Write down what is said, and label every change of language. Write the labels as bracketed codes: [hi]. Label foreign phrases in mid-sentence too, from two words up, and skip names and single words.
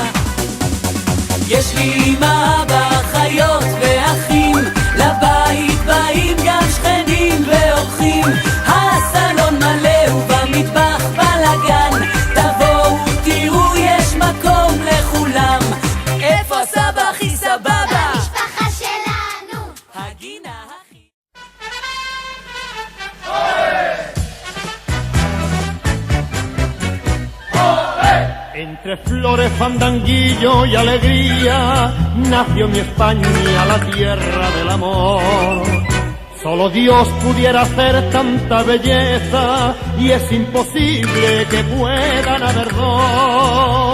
[he] יש לי אמא, אבא, אחיות ואחים, לבית באים גם שכנים ואורחים, הסלון מלא ובמטבח בלגן, תבואו תראו יש מקום לכולם, איפה הסבא הכי סבבה? המשפחה שלנו הגינה הכי... [es] Entre flores, fandanguillo y alegría, nació mi España, la tierra del amor. Solo Dios pudiera hacer tanta belleza, y es imposible que puedan haber dos.